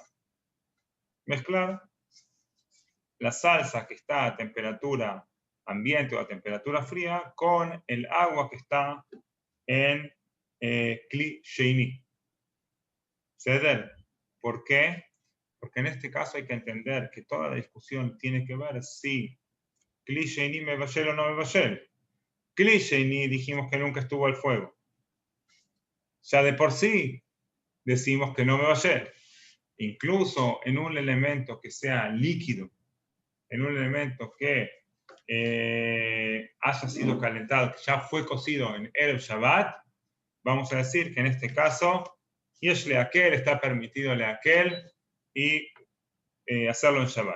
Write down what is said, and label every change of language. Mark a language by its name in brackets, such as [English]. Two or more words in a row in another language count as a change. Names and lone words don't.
[Spanish] Mezclar la salsa que está a temperatura ambiente o a temperatura fría con el agua que está en [Hebrew] כלי שני. [Spanish] ¿Ceder? ¿Por qué? Porque en este caso hay que entender que toda la discusión tiene que ver si [Hebrew] כלי שני מבשל [Spanish] o no [Hebrew] מבשל. כלי שני [Spanish] dijimos que nunca estuvo al fuego. Ya de por sí decimos que no [Hebrew] מבשל. [Spanish] Incluso en un elemento que sea líquido, en un elemento que haya sido calentado, que ya fue cocido en [Hebrew] ערב שבת, [Spanish] vamos a decir que en este caso, [Hebrew] יש להקל, [Spanish] está permitido leakel y hacerlo en Shabbat.